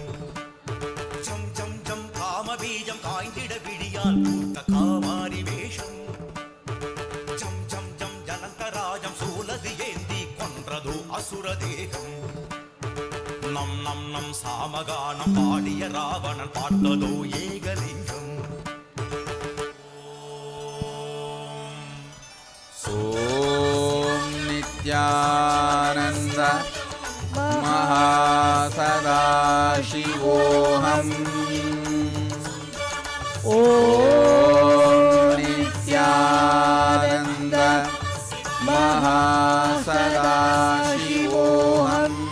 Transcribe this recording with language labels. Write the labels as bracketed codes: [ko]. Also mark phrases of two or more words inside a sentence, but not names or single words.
[ta] சம் சம் சம் காமபீஜம் காய்ந்திட விழியால் பூத்த காமாரி வேஷம். சம் சம் சம் ஜனந்தராஜம் சூலது ஏந்தி கொன்றதோ அசுர தேகம். நம் நம் நம் சாமகானம் பாடிய ராவணன் பார்த்ததோ ஏகலிங்கம். [sa] ओम् नित्यानन्द महा सदा शिवोहम्. ओम् नित्यानन्द महा सदा शिवोहम्.